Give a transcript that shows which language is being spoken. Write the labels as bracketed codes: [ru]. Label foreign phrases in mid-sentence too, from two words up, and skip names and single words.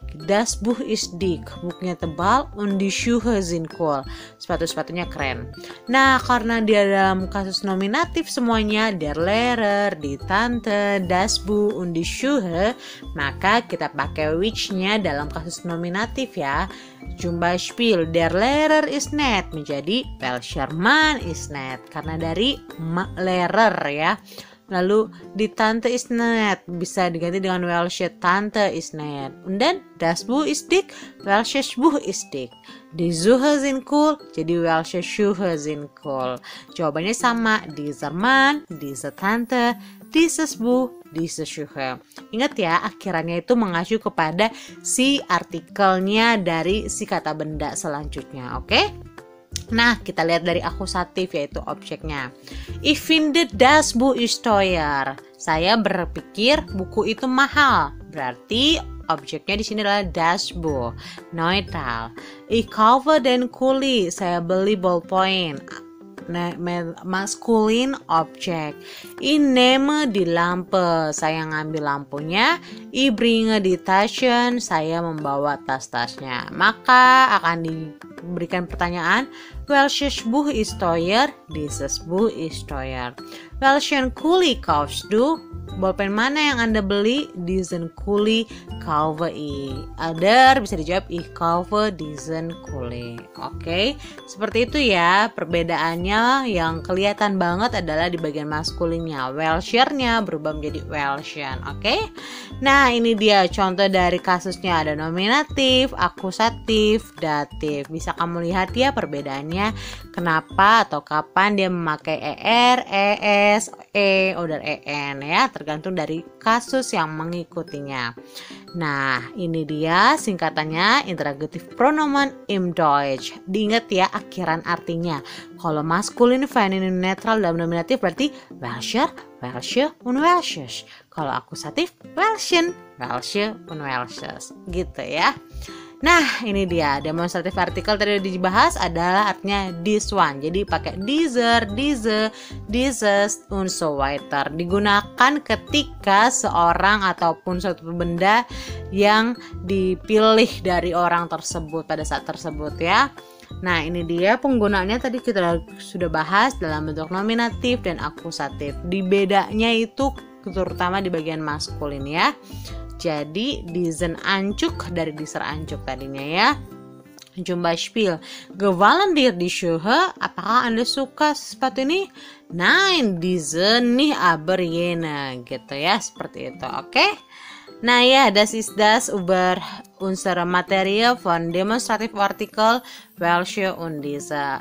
[de] Das Buch ist dick. [id] Bukunya tebal. [de] Und die Schuhe sind cool. [id] Sepatu-sepatunya keren. Nah, karena dia dalam kasus nominatif semuanya [de] der Lehrer, die Tante, das Buch, und die Schuhe, [id] maka kita pakai which-nya dalam kasus nominatif ya. [de] Zum Beispiel, der Lehrer ist nett menjadi welcher Mann ist nett [id] karena dari [de] Lehrer ya. Lalu die Tante ist nett [id] bisa diganti dengan [de] welche Tante ist nett. Und dann das Buch ist dick, welches Buch ist dick. Die Schuhe sind cool, jadi welche Schuhe sind cool. [id] Jawabannya sama, [de] dieser Mann, diese Tante, dieses Buch, diese Schuhe. [id] Ingat ya, akhirannya itu mengacu kepada si artikelnya dari si kata benda selanjutnya, oke? Nah, kita lihat dari akusatif yaitu objeknya. [de] Ich finde das Buch ist teuer. [id] Saya berpikir buku itu mahal. Berarti objeknya di sini adalah das Buch. [de] Neutral. Ich kaufe den Kuli. [id] Saya beli ballpoint. Maskulin objek. [de] Ich nehme die Lampe. [id] Saya ngambil lampunya. [de] Ich bringe die Taschen. [id] Saya membawa tas-tasnya. Maka akan diberikan pertanyaan, [de] welches Buch ist teuer? Dieses Buch ist teuer. Welchen Kuli kaufst du? [id] Bolpen mana yang Anda beli? [de] Diesen Kuli kaufe ich. [id] Ada bisa dijawab [de] ich kaufe diesen Kuli. [id] Oke, seperti itu ya. Perbedaannya yang kelihatan banget adalah di bagian maskulinnya. Welchernya berubah menjadi welchen. Oke. Nah, ini dia contoh dari kasusnya. Ada nominatif, akusatif, datif. Bisa kamu lihat ya perbedaannya. Kenapa atau kapan dia memakai er, es, oder en ya, tergantung dari kasus yang mengikutinya. Nah, ini dia singkatannya [de] interrogative pronomen im Deutsch. [id] Diingat ya akhiran artinya. Kalau maskulin, feminin, netral dalam nominatif berarti [de] welcher, welche, und welches. [id] Kalau akusatif, [de] welchen, welche, und welches. [id] Gitu ya. Nah, ini dia demonstratif artikel tadi dibahas adalah artinya [en] this one. [id] Jadi pakai [de] dieser, diese, dieses, und so weiter. [id] Digunakan ketika seorang ataupun suatu benda yang dipilih dari orang tersebut pada saat tersebut ya. Nah, ini dia penggunaannya tadi kita sudah bahas dalam bentuk nominatif dan akusatif. Di bedanya itu terutama di bagian maskulin ya. Jadi [de] diesen Anzug [id] dari [de] dieser Anzug [id] tadinya ya. [de] Zum Beispiel, gefallen dir die Schuhe? [id] Apakah Anda suka sepatu ini? [de] Nein, diese nicht, aber jene. [id] Gitu ya, seperti itu. Oke? Nah ya, [de] das ist das über unsere Materie von demonstrative Artikel welche und diese.